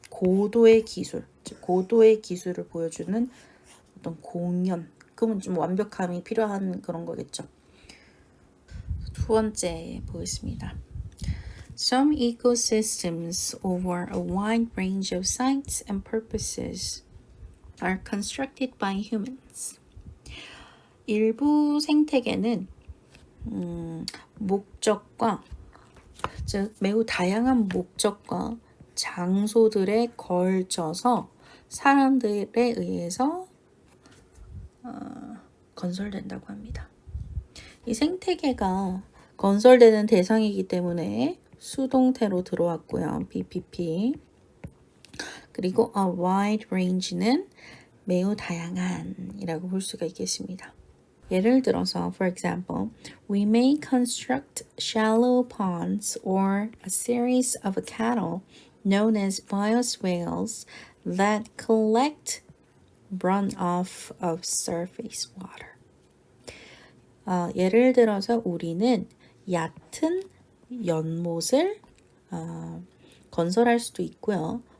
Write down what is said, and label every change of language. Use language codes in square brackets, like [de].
[ko] 고도의 기술, 즉 고도의 기술을 보여주는 어떤 공연. 그러면 좀 완벽함이 필요한 그런 거겠죠. 두 번째 보겠습니다. [en] Some ecosystems over a wide range of sites and purposes are constructed by humans. [ko] 일부 생태계는 목적과 즉 매우 다양한 목적과 장소들에 걸쳐서 사람들에 의해서 건설된다고 합니다. 이 생태계가 건설되는 대상이기 때문에 수동태로 들어왔고요. BPP. 그리고 [en] a wide range [ko] 는 매우 다양한이라고 볼 수가 있겠습니다. 예를 들어서, [en] for example, we may construct shallow ponds or a series of cattle known as bioswales that collect runoff of surface water. [ko] 예를 들어서 우리는 얕은 연못을 건설할 수도 있고요.